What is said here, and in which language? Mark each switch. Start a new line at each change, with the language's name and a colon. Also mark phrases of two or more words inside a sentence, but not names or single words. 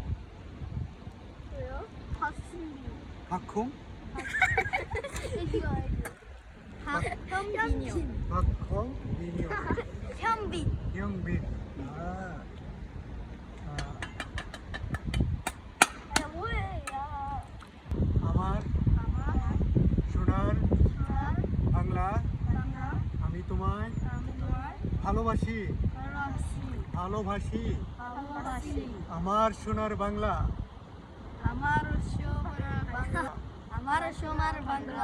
Korean: 왜요? 박순비. 박홍. 현빈이요. 박홍. 민이요. 현빈. 영빈. 아. 뭐예요?
Bangla: আমার সোনার বাংলা আমি তোমায় ভালোবাসি ভালোবাসি আমার সোনার বাংলা আমার সোনার বাংলা